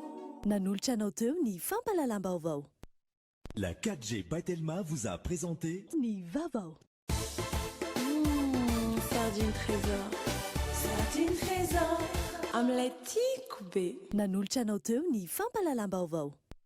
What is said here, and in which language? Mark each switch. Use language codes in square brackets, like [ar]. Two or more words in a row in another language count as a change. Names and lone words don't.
[mg] Nanolotra anao teo ny fampalalam-baovao. [fr] La 4G by Telma vous a présenté [mg] Ni Vavao. Sardine Trésor. Sardine Trésor. Amin'ilay tiako be. Nanolotra anao teo ny fampalalam-baovao.